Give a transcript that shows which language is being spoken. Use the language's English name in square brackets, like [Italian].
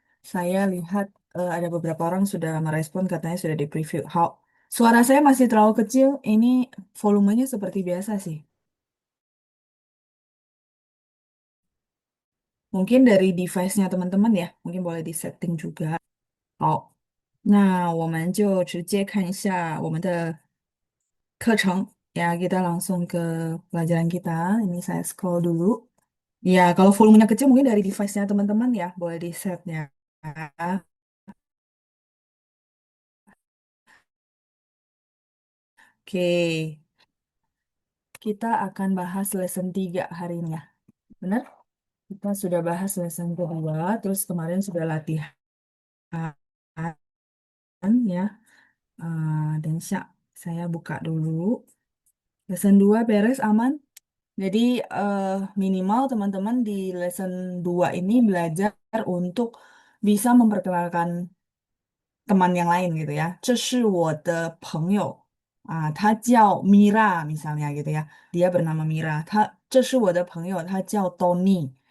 [Indonesian] Saya lihat ada beberapa orang sudah merespon katanya sudah di preview. Suara saya masih terlalu kecil. Ini volumenya seperti biasa sih. Mungkin dari device-nya teman-teman ya. Mungkin boleh di setting juga. [Chinese] 好，那我们就直接看一下我们的课程. [Indonesian] Ya, kita langsung ke pelajaran kita. Ini saya scroll dulu. Ya, kalau volumenya kecil mungkin dari device-nya teman-teman ya. Boleh di set ya. Oke. Kita akan bahas lesson 3 hari ini ya. Benar? Kita sudah bahas lesson kedua, terus kemarin sudah latihan ya. Dan saya buka dulu. Lesson 2 beres aman. Jadi eh, minimal teman-teman di lesson 2 ini belajar untuk bisa memperkenalkan teman yang lain gitu ya. [Chinese] 这是我的朋友他叫 Mira [Indonesian] misalnya gitu ya. Dia bernama Mira. [Chinese] 这是我的朋友他叫 Tony.